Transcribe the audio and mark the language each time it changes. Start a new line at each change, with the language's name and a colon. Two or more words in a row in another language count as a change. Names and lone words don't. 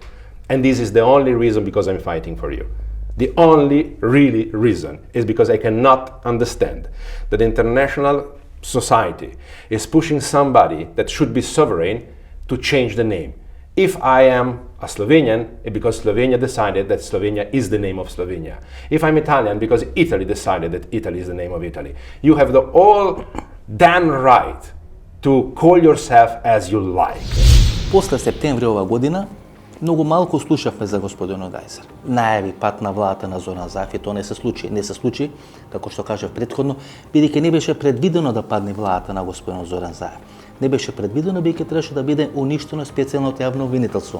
English: And this is the only reason because I'm fighting for you. The only really reason is because I cannot understand that the international society is pushing somebody that should be sovereign to change the name. If I am a Slovenian, it's because Slovenia decided that Slovenia is the name of Slovenia. If I'm Italian, because Italy decided that Italy is the name of Italy. You have the all damn right to call yourself as you like.
Macedonian: После септември ова година, многу малку слушавме за господинот Гајзер. Најави пат на владата на Зоран Заев и тоа не се случи. Не се случи, како што кажав претходно, бидејќи не беше предвидено да падне владата на господинот Зоран Заев. Не беше предвидено, бидејќи требаше да биде уништено специјалното јавно обвинителство.